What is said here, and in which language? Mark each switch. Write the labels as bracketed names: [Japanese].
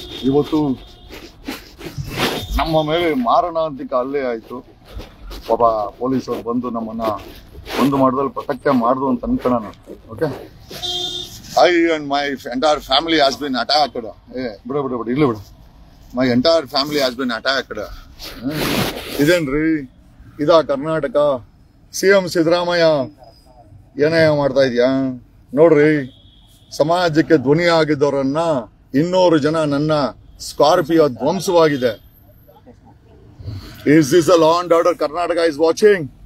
[Kannada] ಇವತ್ತು ನಮ್ಮ ಮೇಲೆ ಮಾರಣಾಂತಿಕ ಹಲ್ಲೆ ಆಯ್ತು. ಒಬ್ಬ ಪೊಲೀಸರು ಬಂದು ನಮ್ಮನ್ನ ಒಂದು ಮಾಡೋದ್ರಲ್ಲಿ ಪ್ರೊಟೆಕ್ಟ್ ಮಾಡ್ದು ಅಂತ ಅನ್ಕೊಳ್ಳೋಣ. [English] Okay, I and my entire family has been attacked. [Kannada] ಇಲ್ಲ ಬಿಡು. [English] My entire family has been attacked. [Kannada] ಇದೇನ್ರಿ ಇದಾ ಕರ್ನಾಟಕ? CM ಸಿದ್ದರಾಮಯ್ಯ ಏನೇ ಮಾಡ್ತಾ ಇದೆಯಾ ನೋಡ್ರಿ. ಸಮಾಜಕ್ಕೆ ಧ್ವನಿ ಆಗಿದ್ದವರನ್ನ 200 ಜನ ನನ್ನ Scorpio ಧ್ವಂಸವಾಗಿದೆ. [English] Is this a law and order Karnataka is watching?